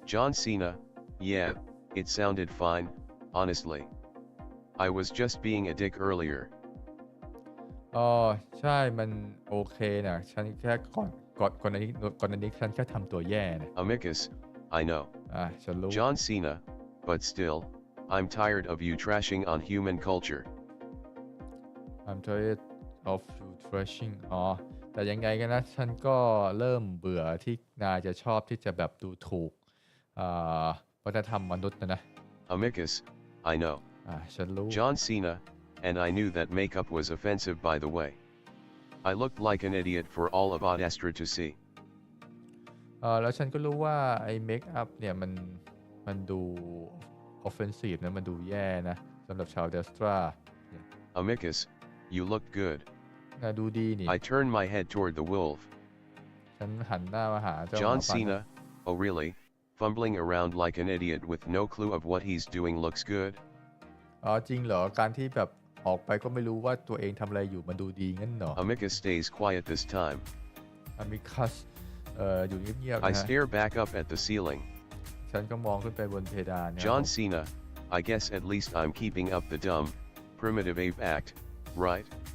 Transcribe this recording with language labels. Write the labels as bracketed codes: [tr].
[en] John Cena, yeah, it sounded fine, honestly. I was just being a dick earlier. [th] ใช่มันโอเคนะฉันแค่ก่อนอันนี้ฉันแค่ทำตัวแย่นะ [en] Amicus, I know. [th] ฉันรู้ [en] John Cena, but still, I'm tired of you trashing on human culture. I'm tired of you trashing [th] แต่ยังไงกันนะฉันก็เริ่มเบื่อที่นายจะชอบที่จะแบบดูถูกวัฒนธรรมมนุษย์นะ [en] Amicus, I know. [th] ฉันรู้ [en] John Cena, and I knew that makeup was offensive by the way. I looked like an idiot for all of Adestra to see. [th] แล้วฉันก็รู้ว่าไอ้เมคอัพเนี่ยมันดู offensive นะมันดูแย่นะสำหรับชาวเดสตรา [en] Amicus, you looked good. [th] ดูดีนี่ [en] I turned my head toward the wolf. [th] ฉันหันหน้ามาหาเจ้า [en] John Cena, oh really? Fumbling around like an idiot with no clue of what he's doing looks good? [th] จริงเหรอการที่แบบออกไปก็ไม่รู้ว่าตัวเองทำอะไรอยู่มันดูดีงั้นเหรอ [en] Amicus stays quiet this time. [th] Amicus อยู่เงียบๆ [en] I [th] นะ [en] stare back up at the ceiling. [th] ฉันก็มองขึ้นไปบนเพดาน [en] John Cena, I guess at least I'm keeping up the dumb, primitive ape act, right?